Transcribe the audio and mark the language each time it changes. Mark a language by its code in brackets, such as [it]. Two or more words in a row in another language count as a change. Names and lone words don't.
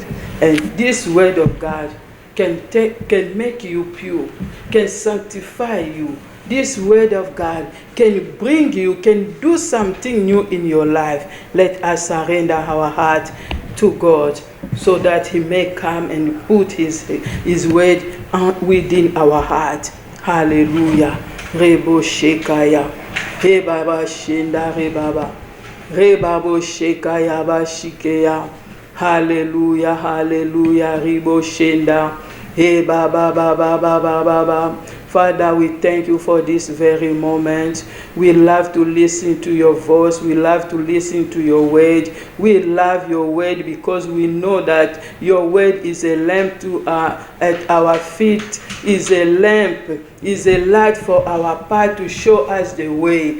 [en] And this word of God can make you pure, can sanctify you. This word of God can bring you, can do something new in your life. Let us surrender our heart to God, so that He may come and put His word within our heart. Hallelujah. Rebo Shekaya. Re baba shinda re baba. Re babo shekaya ba shikeya. Hallelujah, hallelujah. Ribo shinda. Hey baba baba baba baba. Father, we thank you for this very moment. We love to listen to your voice. We love to listen to your word. We love your word because we know that your word is a lamp to at our feet, is a lamp, is a light for our path, to show us the way.